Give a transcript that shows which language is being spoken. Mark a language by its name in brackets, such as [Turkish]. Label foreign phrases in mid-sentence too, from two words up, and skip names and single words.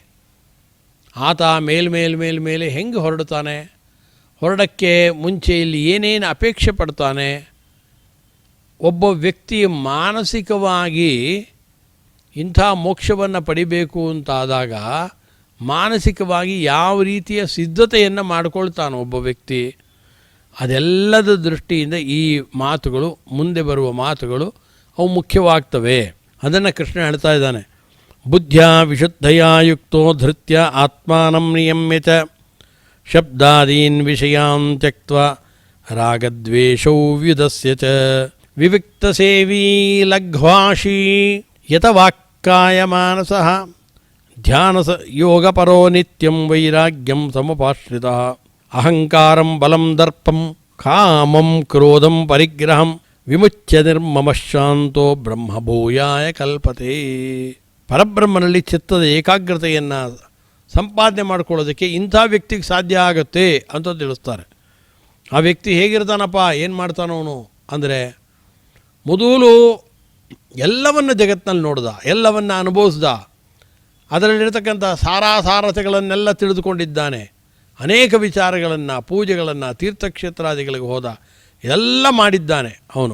[Kannada] ಆತ ಮೇಲೆ ಹೆಂಗೆ ಹೊರಡ್ತಾನೆ, ಹೊರಡಕ್ಕೆ ಮುಂಚೆ ಇಲ್ಲಿ ಏನೇನು ಅಪೇಕ್ಷೆ ಪಡ್ತಾನೆ, ಒಬ್ಬ ವ್ಯಕ್ತಿ ಮಾನಸಿಕವಾಗಿ ಇಂಥ ಮೋಕ್ಷವನ್ನು ಪಡಿಬೇಕು ಅಂತಾದಾಗ ಮಾನಸಿಕವಾಗಿ ಯಾವ ರೀತಿಯ ಸಿದ್ಧತೆಯನ್ನು ಮಾಡಿಕೊಳ್ತಾನೆ ಒಬ್ಬ ವ್ಯಕ್ತಿ, ಅದೆಲ್ಲದ ದೃಷ್ಟಿಯಿಂದ ಈ ಮಾತುಗಳು, ಮುಂದೆ ಬರುವ ಮಾತುಗಳು ಅವು ಮುಖ್ಯವಾಗ್ತವೆ. ಅದನ್ನು ಕೃಷ್ಣ ಹೇಳ್ತಾ ಇದ್ದಾನೆ. [Sanskrit] ಬುದ್ಧ್ಯ ವಿಶುದ್ಧಯ ಯುಕ್ತೋ ಧೃತ್ಯ ಆತ್ಮಾನಂ ನಿಯಮ್ಯ ಚ ಶಬ್ದಾದೀನ್ ವಿಷಯಾನ್ ತ್ಯಕ್ತ್ವಾ ರಾಗದ್ವೇಷೌ ವ್ಯುದಸ್ಯ ಚ ವಿವಿಕ್ತಸೇವೀ ಲಘ್ವಾಶೀ ಯತವಾಕ್ಕಾಯ ಮಾನಸಃ ಧ್ಯಾನ ಯೋಗಪರೋ ನಿತ್ಯಂ ವೈರಾಗ್ಯಂ ಸಮುಪಾಶ್ರಿತಃ ಅಹಂಕಾರಂ ಬಲಂ ದರ್ಪಂ ಕಾಮಂ ಕ್ರೋಧಂ ಪರಿಗ್ರಹಂ ವಿಮುಚ್ಯ ನಿರ್ಮಮಶಾಂತೋ ಬ್ರಹ್ಮಭೂಯಾಯ ಕಲ್ಪತೆ. [Kannada] ಪರಬ್ರಹ್ಮನಲ್ಲಿ ಚಿತ್ತದ ಏಕಾಗ್ರತೆಯನ್ನು ಸಂಪಾದನೆ ಮಾಡ್ಕೊಳ್ಳೋದಕ್ಕೆ ಇಂಥ ವ್ಯಕ್ತಿಗೆ ಸಾಧ್ಯ ಆಗುತ್ತೆ ಅಂತ ತಿಳಿಸ್ತಾರೆ. ಆ ವ್ಯಕ್ತಿ ಹೇಗಿರ್ತಾನಪ್ಪ, ಏನು ಮಾಡ್ತಾನವನು ಅಂದರೆ, ಮೊದಲು ಎಲ್ಲವನ್ನು ಜಗತ್ತಿನಲ್ಲಿ ನೋಡ್ದ, ಎಲ್ಲವನ್ನು ಅನುಭವಿಸ್ದ, ಅದರಲ್ಲಿರ್ತಕ್ಕಂಥ ಸಾರಾಸಾರತೆಗಳನ್ನೆಲ್ಲ ತಿಳಿದುಕೊಂಡಿದ್ದಾನೆ, ಅನೇಕ ವಿಚಾರಗಳನ್ನು, ಪೂಜೆಗಳನ್ನು, ತೀರ್ಥಕ್ಷೇತ್ರಾದಿಗಳಿಗೆ ಹೋದ, ಇದೆಲ್ಲ ಮಾಡಿದ್ದಾನೆ ಅವನು.